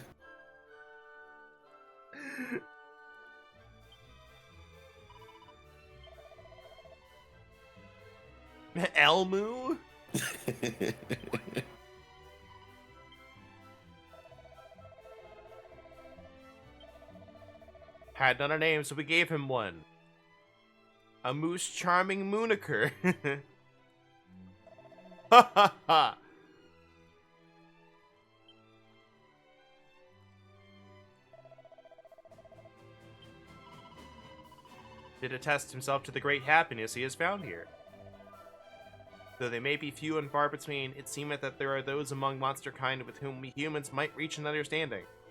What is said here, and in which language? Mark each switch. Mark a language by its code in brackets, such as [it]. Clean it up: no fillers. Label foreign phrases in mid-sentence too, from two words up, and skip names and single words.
[en] Elmu? Had not a name, so we gave him one. A moose charming Mooniker. Ha ha ha. Did attest himself to the great happiness he has found here. Though they may be few and far between, it seemeth that there are those among monster kind with whom we humans might reach an understanding.